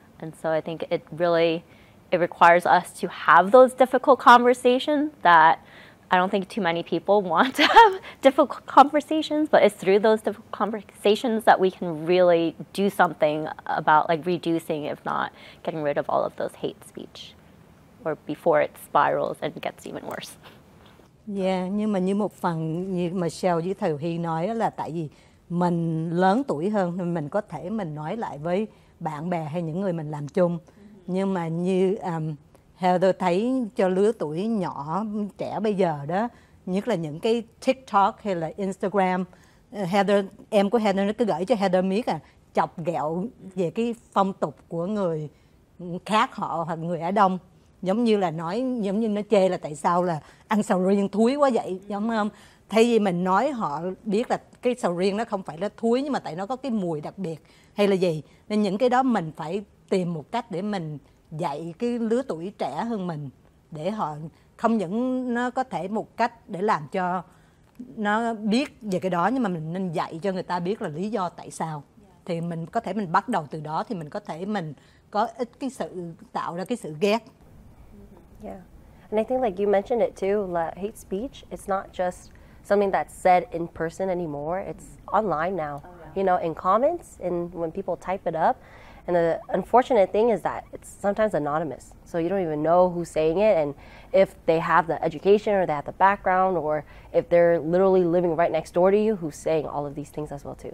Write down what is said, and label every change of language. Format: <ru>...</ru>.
<en>And so I think it requires us to have those difficult conversations that I don't think too many people want to have difficult conversations, but it's through those difficult conversations that we can really do something about like reducing, if not getting rid of all of those hate speech, or before it spirals and gets even worse.</en> <vi>Yeah, nhưng mà như một phần như Michelle với Thều Hy nói là tại vì mình lớn tuổi hơn nên mình có thể mình nói lại với bạn bè hay những người mình làm chung. Nhưng mà như Heather thấy cho lứa tuổi nhỏ trẻ bây giờ đó, nhất là những cái TikTok hay là Instagram, em của Heather nó cứ gửi cho Heather miết chọc ghẹo về cái phong tục của người khác họ hoặc người Á Đông, giống như là nói, giống như nó chê là tại sao là ăn sầu riêng thúi quá vậy, giống không? Thay vì mình nói họ biết là cái sầu riêng nó không phải là thúi, nhưng mà tại nó có cái mùi đặc biệt hay là gì, nên những cái đó mình phải tìm một cách để mình dạy cái lứa tuổi trẻ hơn mình, để họ không những nó có thể một cách để làm cho nó biết về cái đó, nhưng mà mình nên dạy cho người ta biết là lý do tại sao. Thì mình có thể mình bắt đầu từ đó thì mình có thể mình có ít cái sự tạo ra cái sự ghét.</vi> <en>Yeah, and I think like you mentioned it too, like hate speech, it's not just something that's said in person anymore, it's online now. You know, in comments and when people type it up. And the unfortunate thing is that it's sometimes anonymous. So you don't even know who's saying it, and if they have the education or they have the background, or if they're literally living right next door to you who's saying all of these things as well too.</en>